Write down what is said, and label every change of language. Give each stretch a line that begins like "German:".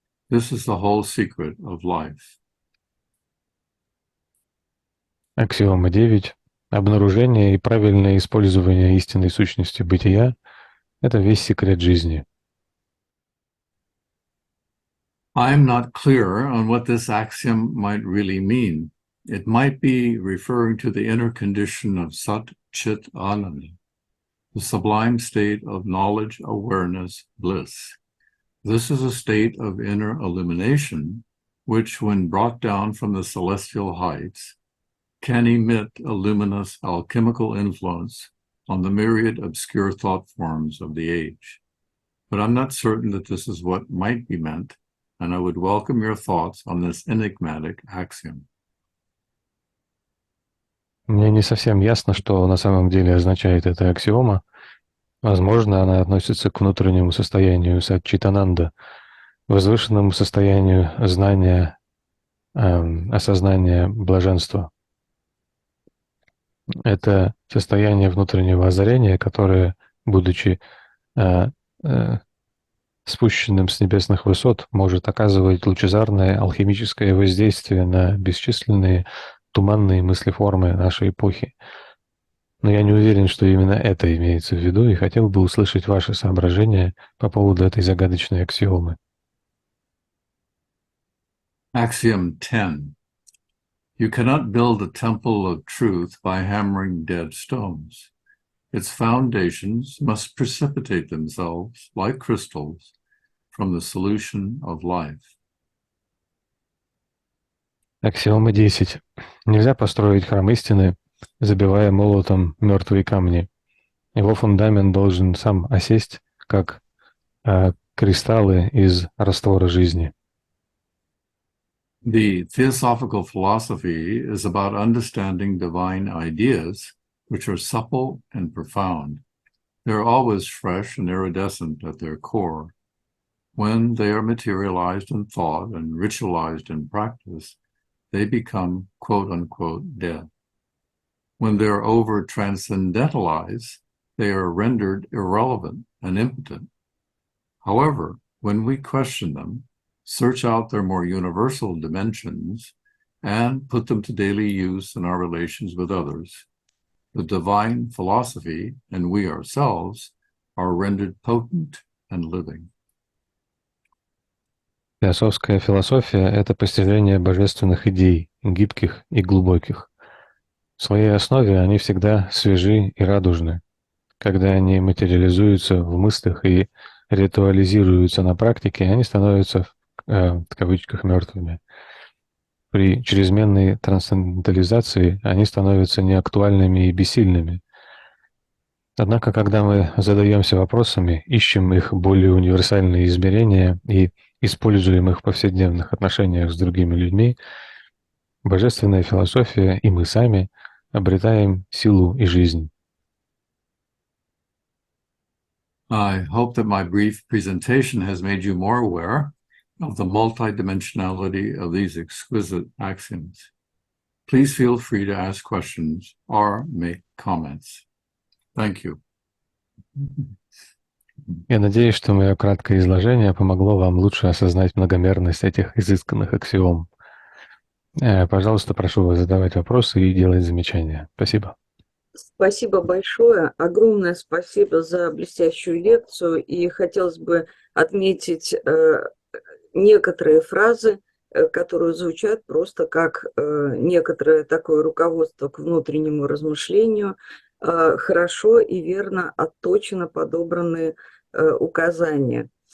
English: This is the whole secret of life.
Russian: Аксиома 9. Обнаружение и правильное использование истинной сущности бытия — это весь секрет жизни.
English: I am not clear on what this axiom might really mean. It might be referring to the inner condition of Sat Chit Ananda, the sublime state of knowledge, awareness, bliss. This is a state of inner illumination, which, when brought down from the celestial heights, can emit a luminous alchemical influence on the myriad obscure thought forms of the age. But I'm not certain that this is what might be meant, and I would welcome your thoughts on this enigmatic axiom.
Russian: Мне не совсем ясно, что на самом деле означает эта аксиома. Возможно, она относится к внутреннему состоянию сатчитананда, возвышенному состоянию знания, осознания блаженства. Это состояние внутреннего озарения, которое, будучи спущенным с небесных высот, может оказывать лучезарное алхимическое воздействие на бесчисленные туманные мыслеформы нашей эпохи. Но я не уверен, что именно это имеется в виду, и хотел бы услышать ваши соображения по поводу этой загадочной аксиомы.
English: Axiom 10. You cannot build a temple of truth by hammering dead stones. Its foundations must precipitate themselves, like crystals, from the solution of life.
Russian: Аксиома 10. Нельзя построить храм истины, забивая молотом мертвые камни. Его фундамент должен сам осесть, как кристаллы из раствора жизни.
English: The theosophical philosophy is about understanding divine ideas, which are supple and profound. They're always fresh and iridescent at their core. When they are materialized in thought and ritualized in practice, they become quote-unquote dead. When they're over-transcendentalized, they are rendered irrelevant and impotent. However, when we question them, search out their more universal dimensions, and put them to daily use in our relations with others, the divine philosophy and we ourselves are rendered potent and living.
Russian: Теософская философия — это постижение божественных идей, гибких и глубоких. В своей основе они всегда свежи и радужны. Когда они материализуются в мыслях и ритуализируются на практике, они становятся, в кавычках, мертвыми. При чрезмерной трансцендентализации они становятся неактуальными и бессильными. Однако, когда мы задаемся вопросами, ищем их более универсальные измерения и используем их в повседневных отношениях с другими людьми, божественная философия и мы сами обретаем силу и жизнь.
English: I hope that my brief presentation has made you more aware of the multidimensionality of these exquisite axioms. Please feel free to ask questions or make comments. Thank you.
Russian: Я надеюсь, что мое краткое изложение помогло вам лучше осознать многомерность этих изысканных аксиом. Пожалуйста, прошу вас задавать вопросы и делать замечания. Спасибо. Спасибо большое. Огромное спасибо за блестящую лекцию. И хотелось бы отметить некоторые фразы, которые звучат просто как некоторое такое руководство к внутреннему размышлению, хорошо и верно отточено подобранные указания.